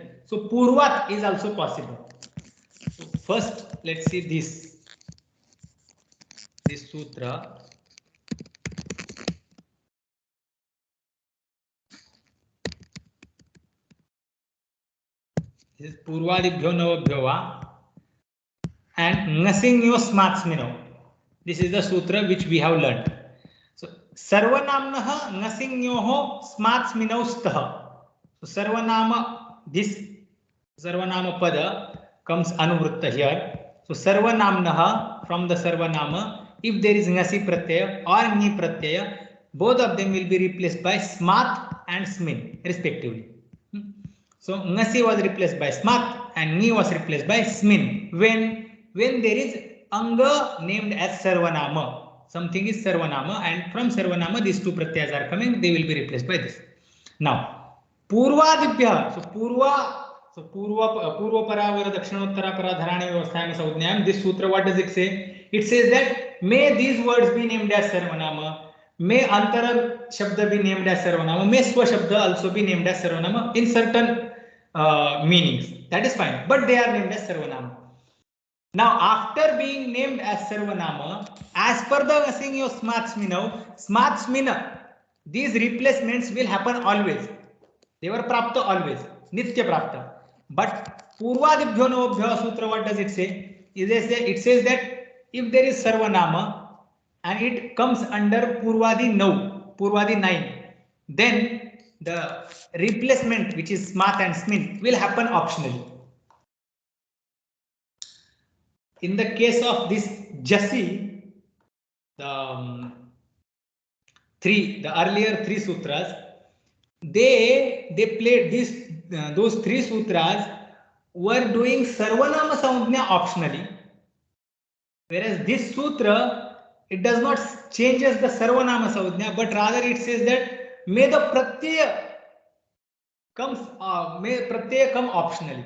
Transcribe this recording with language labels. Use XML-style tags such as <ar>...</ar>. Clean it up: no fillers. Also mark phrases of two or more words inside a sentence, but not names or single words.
<en>So purvat is also possible. So first, let's see this sutra. This is</en> <sa>purvadibhyo navabhyo va and ngasingyo smatsmino.</sa> <en>This is the sutra which we have learned.</en> <sa>So sarvanamnaha ngasingyoho smatsminostah.</sa> <en>So sarvanama, this</en> <sa>sarvanama pada</sa> <en>comes anuvritta here. So sarvanamnaha, from the sarvanama, if there is</en> <sa>ngasi pratyaya</sa> <en>or</en> <sa>ni pratyaya,</sa> <en>both of them will be replaced by smat and smin respectively. So ngasi was replaced by smat and ni was replaced by smin when when there is anga named as sarvanama. Something is sarvanama, and from sarvanama these two pratyas are coming, they will be replaced by this.</en> <sa>Now purvadibhyah, so purva paravara dakshinottara paradharani vyavasthayam saudnyam.</sa> <en>This sutra, what does it say? It says that may these words be named as sarvanama, may</en> <sa>antara shabda</sa> <en>be named as sarvanama, may</en> <sa>swa shabda</sa> <en>also be named as sarvanama in certain meanings. That is fine, but they are named as sarvanama. Now, after being named as sarvanama, as per the</en> <sa>Nasingyo Smatsmina,</sa> <en>these replacements will happen always. They were prapta always,</en> <sa>nitya prapta. But purvadibhyo navabhyo sutra,</sa> <en>what does it say? It says that if there is sarvanama and it comes under purvadi 9, then the replacement, which is smat and smin, will happen optionally. In the case of this Jasi, the earlier three sutras, they played those three sutras were doing</en> <sa>sarvanama samudnya</sa> <en>optionally, whereas this sutra, it does not changes the</en> <sa>sarvanama samudnya,</sa> <en>but rather it says that may the pratyaya come optionally.</en>